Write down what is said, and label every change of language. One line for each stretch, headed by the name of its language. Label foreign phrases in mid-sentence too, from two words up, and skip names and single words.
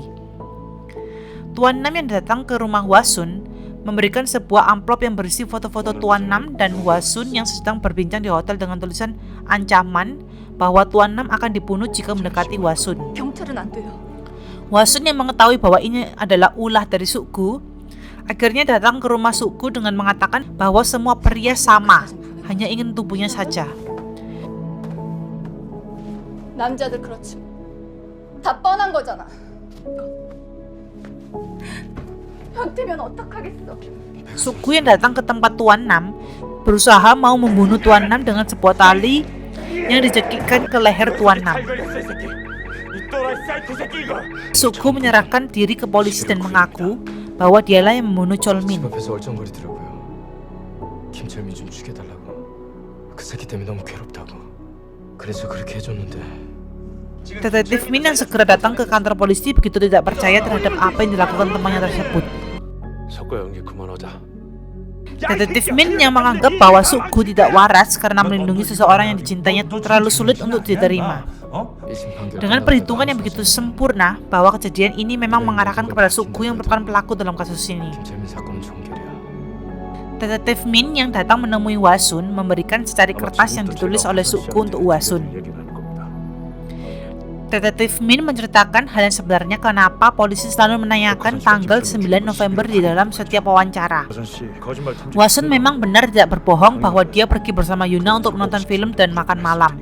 Indonesian: Tuan Nam yang datang ke rumah Hwasun memberikan sebuah amplop yang berisi foto-foto Tuan Nam dan Hwasun yang sedang berbincang di hotel dengan tulisan ancaman bahwa Tuan Nam akan dibunuh jika mendekati Hwasun. Wasun yang mengetahui bahwa ini adalah ulah dari Sukgu, akhirnya datang ke rumah Sukgu dengan mengatakan bahwa semua pria sama, hanya ingin tubuhnya saja.
Korean: 남자들 그렇지. 다 뻔한 거잖아. 변태면 어떡하겠어.
Indonesian: Sukgu yang datang ke tempat Tuan Nam berusaha mau membunuh Tuan Nam dengan sebuah tali yang dicekikkan ke leher Tuan Nam. Sukgu menyerahkan diri ke polisi dan mengaku bahwa dialah yang membunuh Cholmin.
Korean: 앞에서 얼쩡거리더라고요. 김철민 좀 죽여달라고. 그 새끼 때문에 너무 괴롭다고. 그래서 그렇게 해줬는데.
Indonesian: Detektif Min yang segera datang ke kantor polisi begitu tidak percaya terhadap apa yang dilakukan temannya tersebut.
Korean: 석과 연기 그만하자.
Indonesian: Detektif Min yang menganggap bahwa Sukgu tidak waras karena melindungi seseorang yang dicintainya terlalu sulit untuk diterima. Dengan perhitungan yang begitu sempurna bahwa kejadian ini memang mengarahkan kepada Sukgu yang merupakan pelaku dalam kasus ini.
Korean: 김철민 사건은 종결이야.
Indonesian: Detektif Min yang datang menemui Wasun memberikan secari kertas yang ditulis oleh Sukgu untuk Wasun. Detektif Min menceritakan hal yang sebenarnya kenapa polisi selalu menanyakan tanggal 9 November di dalam setiap wawancara. Wasun memang benar tidak berbohong bahwa dia pergi bersama Yuna untuk menonton film dan makan malam.